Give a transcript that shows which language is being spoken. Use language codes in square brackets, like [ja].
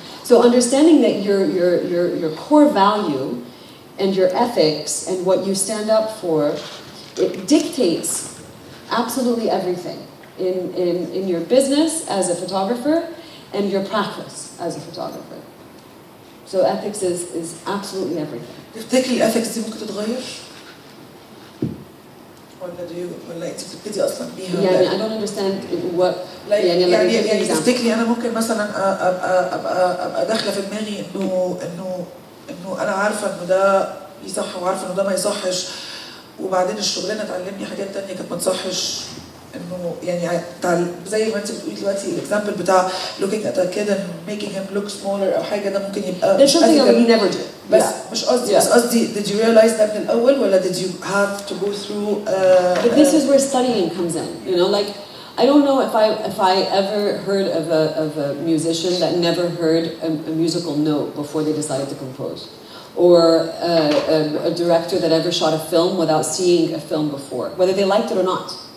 [en] So understanding that your core value and your ethics and what you stand up for, it dictates absolutely everything in your business as a photographer and your practice as a photographer. So ethics is absolutely everything. [ar] تفتكري الethics دي ممكن تتغير؟ ولا انت بتبتدي اصلا بيها؟ [en] يعني I don't understand what [ar] يعني تفتكري انا ممكن مثلا ابقى داخله في دماغي انه انا عارفه انه ده يصح وعارفه انه ده ما يصحش وبعدين الشغلانه تعلمني حاجات تانية كانت ما تصحش انه يعني زي ما انت بتقولي دلوقتي الاكزامبل بتاع [en] looking at a kid and making him look smaller [ar] او حاجه ده ممكن يبقى [en] There's something I would never do. [ar] بس مش قصدي بس قصدي [en] did you realize that [ar] من الاول ولا [en] did you have to go through But this is where studying comes in, you know, like I don't know if I ever heard of a musician that never heard a musical note before they decided to compose, or a director that ever shot a film without seeing a film before, whether they liked it or not.